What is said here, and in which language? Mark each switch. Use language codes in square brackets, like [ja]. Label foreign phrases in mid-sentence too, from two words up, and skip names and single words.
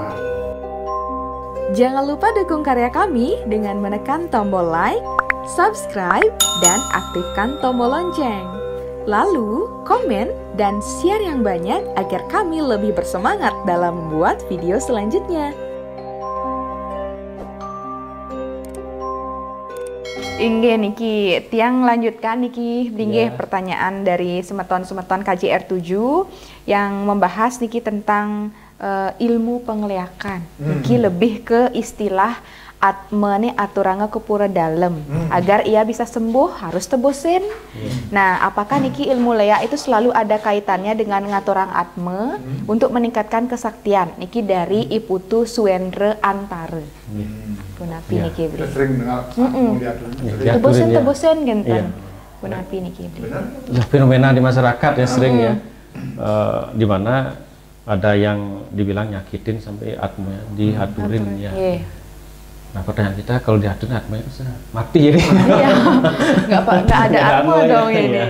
[id] Jangan lupa dukung karya kami dengan menekan tombol like, subscribe, dan aktifkan tombol lonceng. Lalu, komen dan share yang banyak agar kami lebih bersemangat dalam membuat video selanjutnya. [ban] Inggih niki, tiang [id] lanjutkan [ban] niki dinggih [id] pertanyaan dari Semeton KJR 7 yang membahas niki tentang ilmu pengliakan. Niki lebih ke istilah atmane aturanga ke pura dalam. Agar ia bisa sembuh harus tebusin. Nah, apakah niki ilmu leak itu selalu ada kaitannya dengan ngaturang atme untuk meningkatkan kesaktian? Niki dari Iputu Suendra Antara. [ban] Punapi niki beli. [id] Sering dengar [ban] Tebusin genten. Punapi niki beli. [id] Ya, fenomena di masyarakat ya sering ya. Di mana ada yang dibilang nyakitin sampai atme dihaturin ya. Nah, pertanyaan kita kalau dihaturin atme bisa mati ya. Nggak ada atme dong ini.